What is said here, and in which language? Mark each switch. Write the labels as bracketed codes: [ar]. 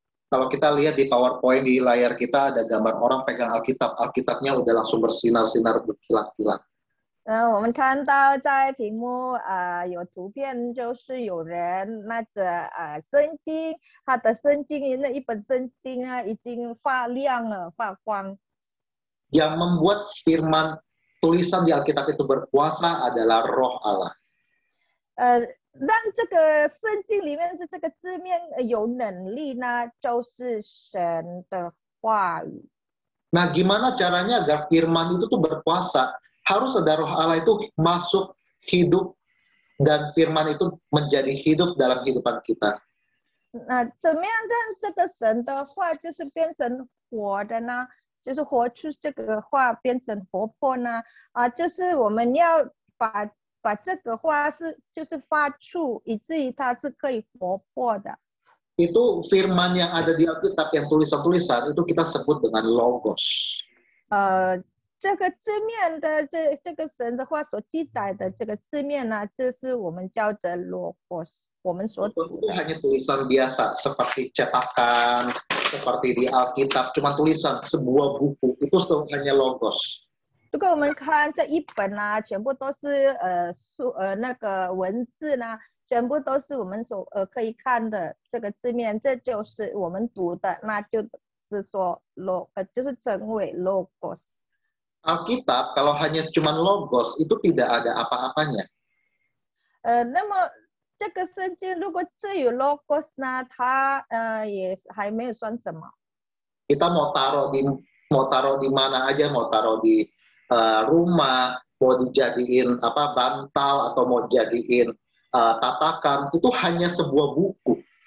[id] Kalau kita lihat di PowerPoint di layar kita ada gambar orang pegang Alkitab, Alkitabnya udah langsung bersinar-sinar berkilat-kilat. [zh] 我们看到在屏幕有图片，就是有人拿着圣经，他的圣经那一本圣经啊已经发亮了，发光。 [id] Yang membuat firman tulisan di Alkitab itu berkuasa adalah Roh Allah. [zh] 让这个圣经里面的这个字面有能力呢，就是神的话语。 [id] Nah, gimana caranya agar firman itu tuh berkuasa? Harus ada Roh Allah itu masuk hidup dan firman itu menjadi hidup dalam kehidupan kita. [zh] 那怎么样让这个神的话就是变成活的呢？就是活出这个话变成活泼呢？就是我们要把这个话就是发出，以至于它是可以活泼的。 [id] Itu firman yang ada di Alkitab yang tulisan-tulisan itu kita sebut dengan logos. [zh] 这个字面的这个神的话所记载的这个字面呢，这是我们叫做 logos， 我们所读 [id] Itu [zh] 的。 [id] hanya tulisan biasa seperti cetakan, seperti di Alkitab, cuma tulisan sebuah buku itu hanya logos. [zh] 如果我们看这一本啊，全部都是那个文字呢，全部都是我们所可以看的这个字面，这就是我们读的，那就是说就是称为 logos。 [id] Alkitab kalau hanya cuma logos itu tidak ada apa-apanya. [zh] 那么这个圣经如果只有 logos 呢，它也还没有算什么。 [id] Kita mau taruh di mana aja, mau taruh di rumah, mau dijadiin bantal atau mau jadiin tatakan, itu hanya sebuah buku.